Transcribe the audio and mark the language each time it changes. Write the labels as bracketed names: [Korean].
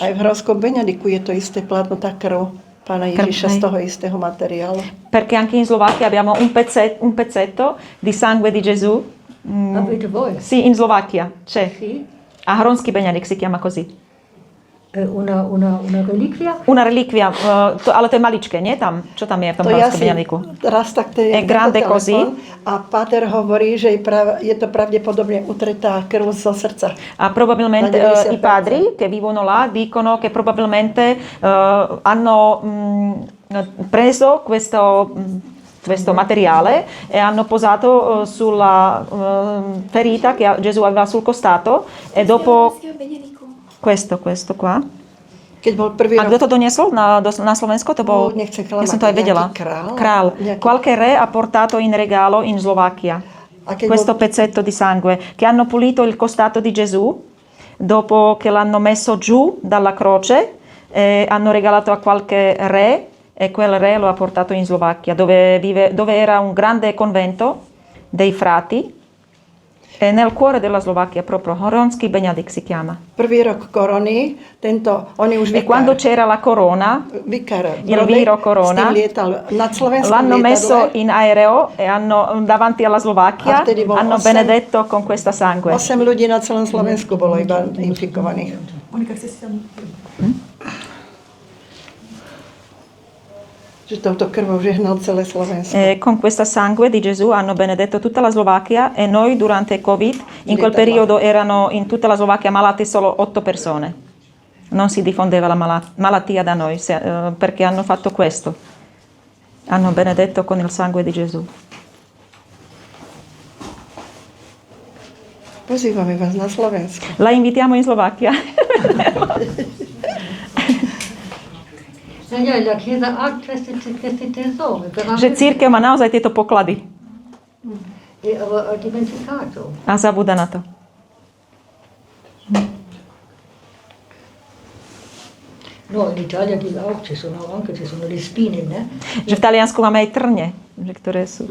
[Slovak] Aj v Hrodskom Benediku je to isté plátno, tá krv Pána Ježiša z toho istého materiálu. [Italian] Perché anche in Slovacchia abbiamo un pezzetto di sangue di Gesù. Sì, in Slovacchia c'è. A Hronský Benedikt si chiama così. Una reliquia? Una reliquia, [Slovak] ale to je maličké, nie? Tam, čo tam je v tom Hronskom Benediktu? Raz tak to je [Italian] grande così. [Slovak] A páter hovorí, že je to pravdepodobne utretá krv zo srdca. [Italian] A probabilmente i padri che vivono là dicono che probabilmente hanno preso questo materiale e hanno posato sulla ferita che Gesù aveva sul costato e dopo questo qua. [Slovak] Keď bol prvý a kto to doniesol na Slovensko? To bol, ja som to aj vedela. Král. [Italian] Qualche re ha portato in regalo in Slovacchia questo pezzetto di sangue che hanno pulito il costato di Gesù dopo che l'hanno messo giù dalla croce e hanno regalato a qualche re e quel re lo ha portato in Slovacchia dove era un grande convento dei frati. E nel cuore della Slovacchia proprio Hronský Benedikt si chiama. [Slovak] Prvý rok korony, on je už [Italian] vikár. E quando c'era la corona, il viro corona, l'hanno messo in aereo e davanti alla Slovacchia, hanno benedetto con questa sangue. [Slovak] 8 ľudí na celom Slovensku bolo iba infikovaných. Že touto krvou žehnal celé Slovensko. [Italian] Con questa sangue di Gesù hanno benedetto tutta la Slovacchia e noi durante Covid, in quel periodo erano in tutta la Slovacchia malate solo 8 persone. Non si diffondeva la malattia da noi perché hanno fatto questo. Hanno benedetto con il sangue di Gesù. [Slovak] Pozývame vás na Slovensko. [Italian] La invitiamo in Slovacchia. La Chiesa ha questi tesori. [Slovak] Že církev má naozaj tieto poklady. [Italian] Ha dimenticato. [Slovak] A zabúda na to. [Italian] No, in Italia ci sono le spine, ne? [Slovak] Že v Taliansku máme aj trne, že ktoré sú.